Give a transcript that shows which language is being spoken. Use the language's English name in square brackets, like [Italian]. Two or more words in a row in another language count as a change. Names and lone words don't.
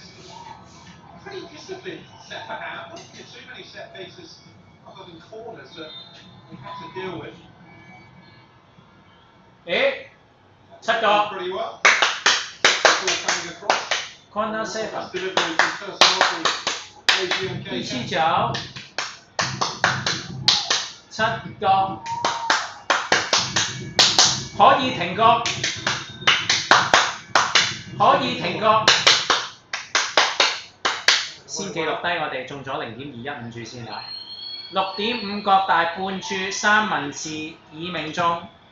[English] Pretty disciplined Sepahan. Not too many set pieces other than corners that we have to deal with. [Cantonese] 7個。 [English] Pretty well. Ball coming across. Corner safe. Nice delivery from Tursunov. [Cantonese] 於直播7個，可以停角，可以停角。先記錄低我哋中咗0.215注先啦，6.5角大半注三文治已命中。